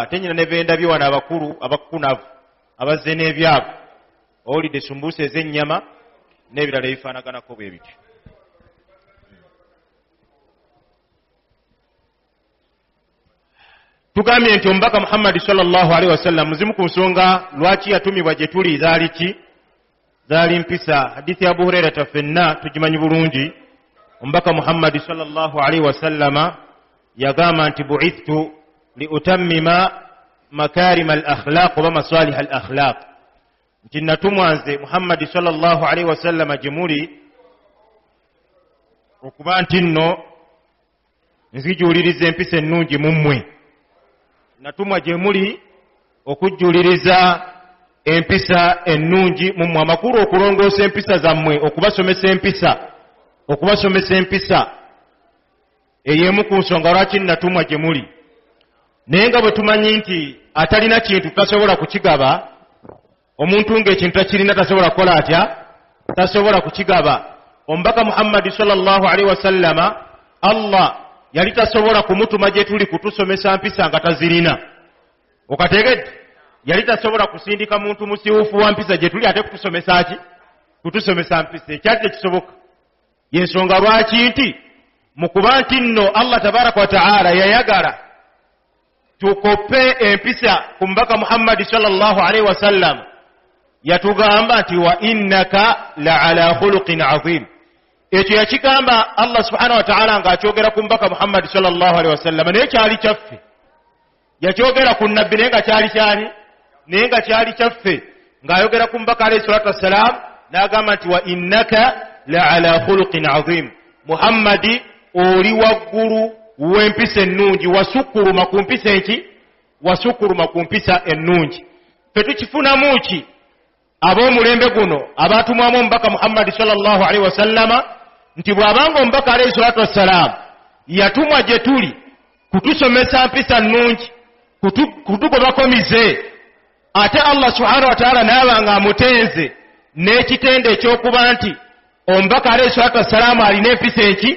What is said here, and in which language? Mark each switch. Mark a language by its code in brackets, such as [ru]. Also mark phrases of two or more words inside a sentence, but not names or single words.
[lg] Ate nnyina ne bendabye wano abakulu abakunavu abazze n'ebyabo, owulidde sumbuusa ez'ennyama n'ebirala ebifaanaganako bwe bityo. Tugambye nti omubaka Muhammad [ar] صلى الله عليه وسلم [lg] muzimu ku nsonga lwaki yatumibwa gye tuli zaali ki? Zaali mpisa. Hadithi ya Abu Hurairah ffenna tugimanyi bulungi. Omubaka Muhammad [ar] صلى الله عليه وسلم [lg] yagamba nti [ar] بعثت لأتمم مكارم الأخلاق و مصالح الأخلاق. [lg] Nti natumwa nze Muhammad [ar] صلى الله عليه وسلم [lg] gye muli okuba nti nno nzijuuliriza empisa ennungi mu mmwe. Natumwa gye muli okujjuliriza empisa ennungi mu mmwe, amakulu okulongoosa empisa zammwe, okubasomesa empisa ey'emu ku nsonga lwaki natumwa gye muli. Naye nga bwe tumanyi nti atalina kintu tasobola kukigaba, omuntu ng'ekintu takirina tasobola kukola atya? Tasobola kukigaba. Omubaka Muhammad [ar] صلى الله عليه وسلم [lg] Allah yali tasobola kumutuma gye tuli kutusomesa mpisa nga tazirina. Okategedde? Yali tasobola kusindika muntu musiwufu wa mpisa gye tuli ate kutusomesa ki? Kutusomesa mpisa. Ekyali tekisoboka. Yensonga lwaki nti mu kuba nti nno [ar] الله تبارك وتعالى [lg] yayagala tukope empisa ku mubaka Muhammad [ar] صلى الله عليه وسلم, [lg] yatugamba nti [ar] وإنك لعلى خلق عظيم. [lg] Ekyo yakigamba [ar] الله سبحانه وتعالى [lg] ng'akyogera ku mubaka Muhammad [ar] صلى الله عليه وسلم, [lg] naye kyali kyaffe. Yakyogera ku nabbi naye nga kyali kyani? Naye nga kyali kyaffe. Ng'ayogera ku mubaka [ar] عليه الصلاة والسلام [lg] n'agamba nti [ar] وإنك لعلى خلق عظيم. [lg] Muhammadi oli waggulu w'empisa ennungi, wasukkuluma ku mpisa eki? Wasukkuluma ku mpisa ennungi. Ffe tukifunamu ki? Ab'omulembe guno abaatumwamu omubaka Muhammad [ar] صلى الله عليه وسلم, [lg] nti bw'abanga omubaka [ar] عليه الصلاة والسلام [lg] yatumwa gye tuli kutusomesa mpisa nnungi, kutugobako mize, ate [ar] الله سبحانه وتعالى [lg] n'abanga amutenze n'ekitende ekyokuba nti omubaka [ar] عليه الصلاة والسلام [lg] alina empisa eki?